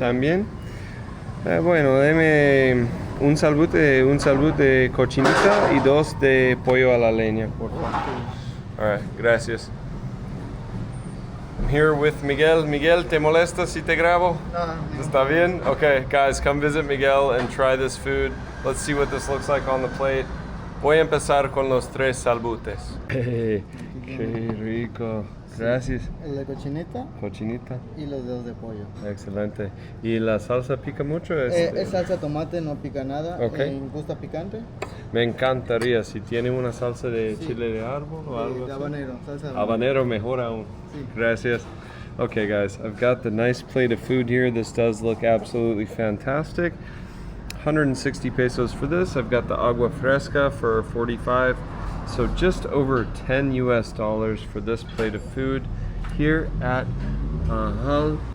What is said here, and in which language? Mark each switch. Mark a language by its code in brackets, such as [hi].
[es] También. Bueno, deme un salbute cochinita y 2 de pollo a la leña, por favor. [en] All right, [es] gracias. [en] I'm here with Miguel. [es] Miguel, ¿te molesta si te grabo? No. ¿Está bien? [en] Okay, guys, come visit Miguel and try this food. Let's see what this looks like on the plate. [es] Voy a empezar con los 3 salbutes. Qué rico. Gracias. El de cochinita Cochinita. y los dedos de pollo. Excelente. ¿Y la salsa pica mucho? Es salsa tomate, no pica nada. Ok. ¿Gusta picante? Me encantaría si tiene una salsa de Sí. chile de árbol o algo De así. habanero, salsa de Habanero mejor aún. Sí. Gracias. [en] Okay, guys, I've got the nice plate of food here. This does look absolutely fantastic. 160 pesos for this. I've got the agua fresca for 45. So just over $10 US for this plate of food here at Ahal.